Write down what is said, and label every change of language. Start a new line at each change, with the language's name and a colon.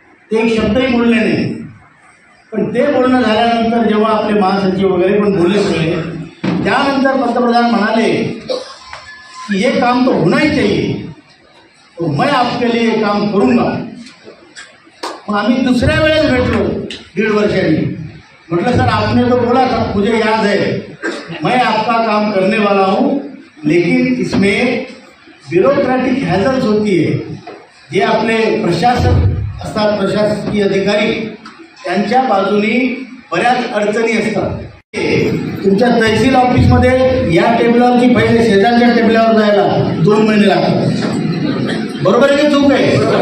Marathi: ते एक शब्दही बोलले नाही. पण ते बोलणं झाल्यानंतर जेव्हा आपले महासचिव वगैरे पण बोलले सगळे, त्यानंतर पंतप्रधान म्हणाले कि
Hindi: ये काम तो होना ही चाहिए, तो मैं आपके लिए काम करूंगा.
Marathi: मग आम्ही दुसऱ्या वेळेस भेटलो 1.5 वर्षांनी. म्हटलं
Hindi: सर आपने तो बोला था, मुझे याद है, मैं आपका काम करने वाला हूं, लेकिन इसमें ब्युरोक्रॅटिक हॅझल्स होती है.
Marathi: जे आपले प्रशासक असतात, प्रशासकीय अधिकारी, त्यांच्या बाजूनी बऱ्याच अडचणी असतात. तुमच्या तहसील ऑफिसमध्ये या टेबलावरची पहिले शेजारच्या टेबलावर जायला 2 महिने लागतात. बरोबर आहे की चूक आहे?